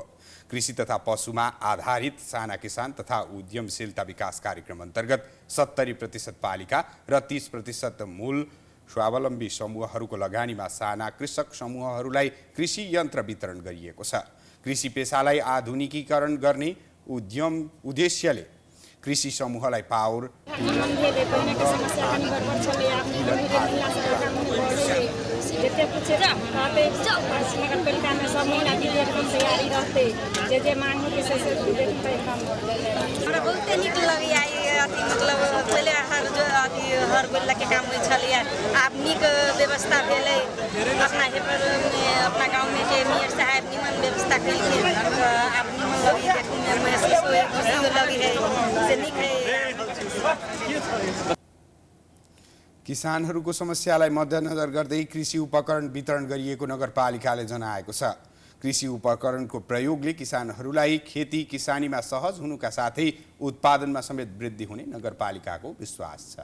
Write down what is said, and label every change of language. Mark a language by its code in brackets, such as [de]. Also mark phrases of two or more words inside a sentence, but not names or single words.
[ne] कृषि तथा पशुमा आधारित साना किसान तथा उद्यमशीलता विकास कार्यक्रम अन्तर्गत 70% पालिका र 30% मूल स्वावलम्बी समूहहरूको लगानीमा साना कृषक समूहहरूलाई कृषि यन्त्र वितरण गरिएको छ। कृषि पेसालाई आधुनिकीकरण गर्ने उद्देश्यले कृषि समूहलाई पावर [mai] बहुते नीक लगैया मतलब पहिले हर बेला के काम में छलिया, आब नीक व्यवस्था भेलै। अपना हेपर में अपना गांव में जे मेयर साहब निमन व्यवस्था केलखिन, आब निमन लगी देखै में महसूस होय, खुशी लगी है, से नीक है। [ne] किसानहरूको समस्यालाई मध्यनजर गर्दै कृषि उपकरण वितरण गरिएको नगरपालिकाले जनाएको छ। कृषि उपकरणको प्रयोगले किसानहरूलाई खेती किसानीमा सहज हुनुका साथै उत्पादनमा समेत वृद्धि हुने नगरपालिकाको विश्वास छ।